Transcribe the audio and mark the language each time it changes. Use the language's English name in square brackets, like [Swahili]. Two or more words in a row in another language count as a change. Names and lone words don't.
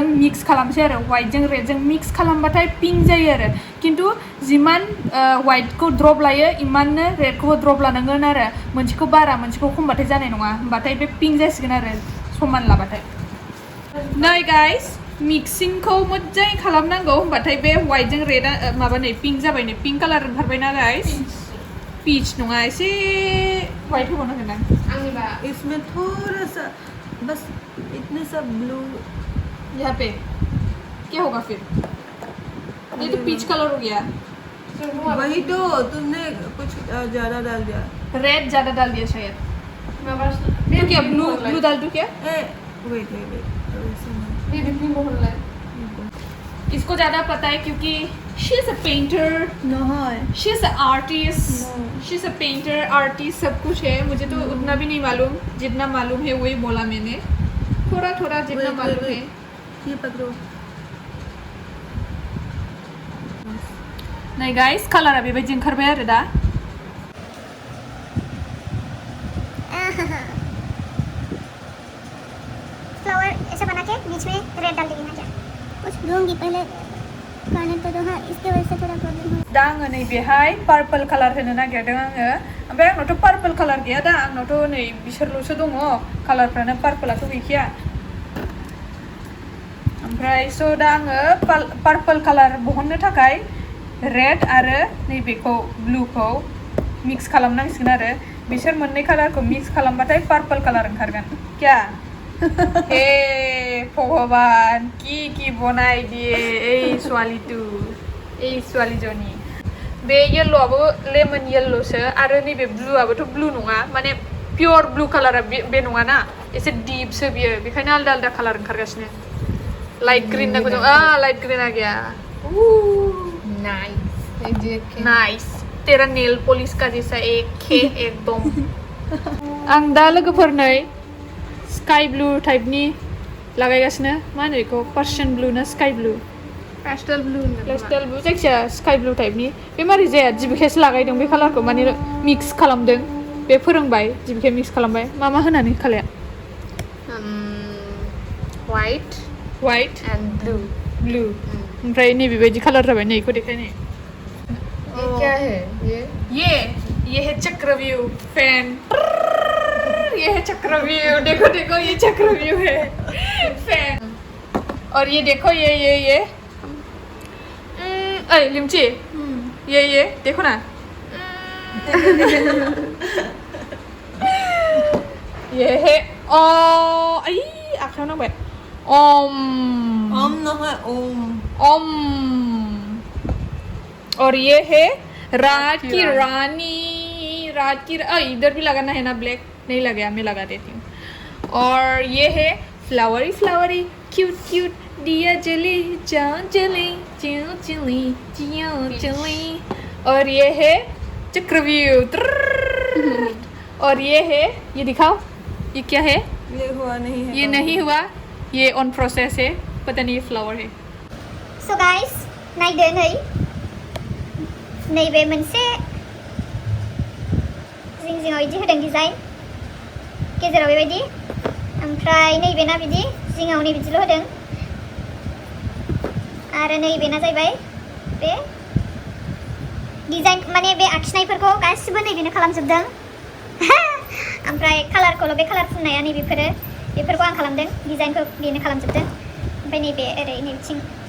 [Bodo] मिक्स खालामसै आरो वाइटजों रेडजों मिक्स खालामबाथाय पिंक जायो आरो खिन्थु जिमान वाइटखौ ड्रप लायो इमाननो रेडखौबो ड्रप लानांगोन आरो मोनसेखौ बारा मोनसेखौ खमबाथाय जानाय नङा होमबाथाय बे पिंक जासिगोन आरो समान लाबाथाय नै गाइस मिक्सिंखौ मोजाङै खालामनांगौ होमबाथाय बे वाइटजों रेडआ माबा नै पिंक जाबाय नै पिंक कालार ओंखारबायना गाइस पीच नङा एसे वाइट होबावनांगोन आं [Hindi] इसमें थोड़ा सा बस इतने सा ब्लू यहाँ पे क्या होगा फिर ये तो पीच कलर हो गया वही तो तुमने कुछ ज्यादा डाल दिया रेड ज्यादा डाल दिया शायद तो क्या ब्लू डाल दूं क्या वेट इसको ज्यादा पता है क्योंकि [English] she is a painter she is an artist she is a painter artist [Hindi] सब कुछ है मुझे तो उतना भी नहीं मालूम जितना मालूम है वही बोला मैंने थोड़ा थोड़ा जितना मालूम है ये पकड़ो [Bodo] नहीं गाइस कलरा बेबायदि ओंखारबाय आरो दा [Hindi] फ्लावर ऐसा बना के बीच में रेड डाल देना क्या कुछ दूंगी पहले खाने तो हाँ इसके वजह से थोड़ा प्रॉब्लम हो [Bodo] दा आङो नै बेहाय पार्पल कालार होनो नागिरदों आङो ओमफ्राय आंनावथ' पार्पल कालार गैया दा आंनावथ' नै बिसोरल'सो दङ कालारफ्रानो पार्पलाथ' गैखाया ओमफ्राय स' दा आङो पार्पल कालार बहननो थाखाय रेड आरो नैबेखौ ब्लुखौ मिक्स खालामनांसिगोन आरो बिसोर मोननै कालारखौ मिक्स खालामबाथाय पार्पल कालार ओंखारगोन [Hindi] क्या हे भगवान की बनाय दिए [Assamese] এই ছোৱালীজনী [Bodo] बे येल्ल'आबो लेमन येल्ल'सो आरो नैबे ब्लुआबोथ' ब्लु नङा माने पियर ब्लु कालारा बे नङा ना एसे डिपसो बियो बेखायनो आलदा आलदा कालार ओंखारगासिनो लाइट ग्रीन नांगौ दं लाइट ग्रीन [Hindi] आ गया नाइस तेरा नेल पॉलिश का जैसा एक है एकदम [Bodo] आं दा लोगोफोरनै [English] sky blue [Bodo] टाइपनि लागायगासिनो मा होनो बेखौ पार्सियान ब्लु ना [English] sky blue pastel blue [Bodo] जायखिजाया [English] sky blue [Bodo] टाइपनि बे मारै जाया जिबिखायसो लागायदों बे कालारखौ माने मिक्स खालामदों बे फोरोंबाय जिबिखाय मिक्स खालामबाय मा होनानै खालाया वाइट [English] एंड [Bodo] ब्लू ओमफ्राय नैबेबायदि कालार जाबाय नै बेखौ देखायनाय [Hindi] ये क्या है ये है चक्रव्यूह फैन ये है चक्रव्यूह देखो ये चक्रव्यूह है फैन और ये देखो ये लिमची ये देखो ना ये है [Bodo] आखायाव नांबाय [Hindi] ओम न है ओम और ये है रात की रानी इधर भी लगाना है ना ब्लैक नहीं लगाया मैं लगा देती हूँ और ये है फ्लावरी क्यूट दिया जली चली और ये है चक्रव्यूह और ये है ये दिखाओ ये क्या है ये हुआ नहीं है ये नहीं हुआ ये ऑन प्रोसेस है पता नहीं ये फ्लावर है [Bodo] सो गाइस नायदो नै नैबे मोनसे जिङाव इदि होदों डिजाइन गेजेराव बेबायदि ओमफ्राय नैबेना बिदि जिङाव नै बिदिल' होदों आरो नैबेना जाहैबाय बे डिजाइन माने बे आखिनायफोरखौ गासिबो नैबेनो खालामजोबदों ओमफ्राय कालारखौल' बे कालार फुननाया बेफोरखौ आं खालामदों डिजाइनखौ बेनो खालामजोबदों ओमफ्राय नैबे ओरै नैबिथिं